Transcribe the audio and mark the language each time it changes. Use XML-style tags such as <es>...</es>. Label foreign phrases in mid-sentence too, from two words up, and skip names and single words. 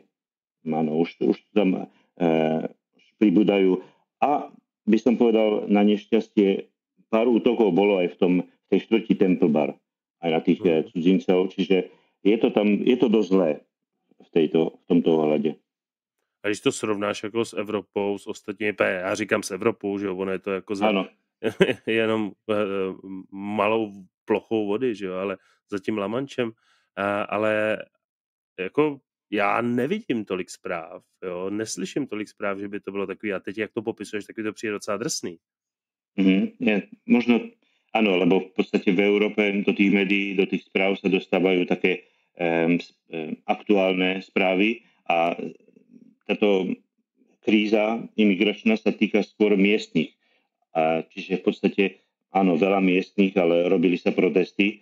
<sk>Áno, už tam pribúdajú. A by som povedal, na nešťastie pár útokov bolo aj v tej štvrti Temple Bar, aj na tých cudzincov, čiže je to dosť zlé v tomto ohľade.</sk> <cs>A když to srovnáš jako s Evropou, s ostatními, já říkám s Evropou, že ono je to jako jenom malou plochou vody, že jo, ale za tím La Manchem, ale jako já nevidím tolik zpráv, jo, neslyším tolik zpráv, že by to bylo takový, a teď jak to popisuješ, tak mi to přijde docela drsný.</cs> <sk>Možno áno, lebo v podstate v Európe do tých médií, do tých správ sa dostávajú také aktuálne správy a táto kríza imigračná sa týka skôr miestnych. Čiže v podstate áno, veľa miestnych, ale robili sa protesty.</sk>